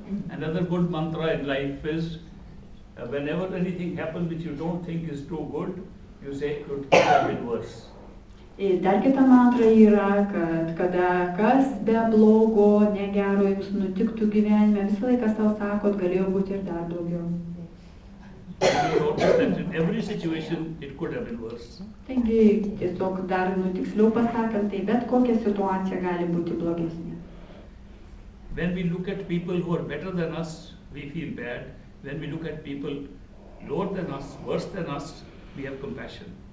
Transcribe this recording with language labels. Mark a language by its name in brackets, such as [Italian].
[English] Another good mantra in life is whenever anything happens which you don't think is too good, you say it could have been worse. [Lithuanian] Dar kita mantra yra, kad kada kas be blogo, negero jums nutiktų gyvenime, visą laiką savo sakot, galėjo būti ir dar daugiau. [English] In every situation it could have been worse. [Lithuanian] Taigi, tiesiog dar tiksliau pasakant, tai bet kokia situacija gali būti blogesnė. [English] When we look at people who are better than us, we feel bad. When we look at people lower than us, worse than us, we have compassion.